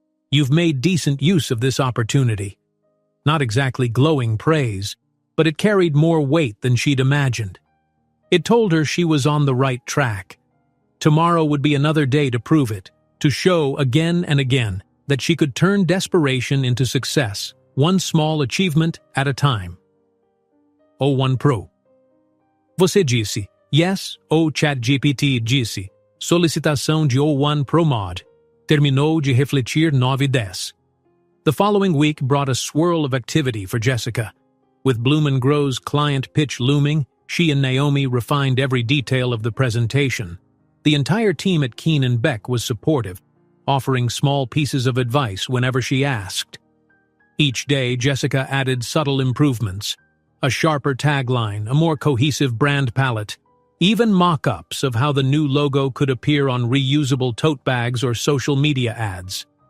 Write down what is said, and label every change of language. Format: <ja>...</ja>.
<en>"You've made decent use of this opportunity." Not exactly glowing praise, but it carried more weight than she'd imagined. It told her she was on the right track. Tomorrow would be another day to prove it, to show again and again that she could turn desperation into success, one small achievement at a time.</en> <pt>O1 Pro. Você disse, yes, o ChatGPT disse, solicitação de O1 Pro Mod. Terminou de refletir 9:10.</pt> <en>The following week brought a swirl of activity for Jessica. With Bloom and Grow's client pitch looming, she and Naomi refined every detail of the presentation. The entire team at Keenan Beck was supportive, offering small pieces of advice whenever she asked. Each day, Jessica added subtle improvements: a sharper tagline, a more cohesive brand palette, even mock-ups of how the new logo could appear on reusable tote bags or social media ads.</en>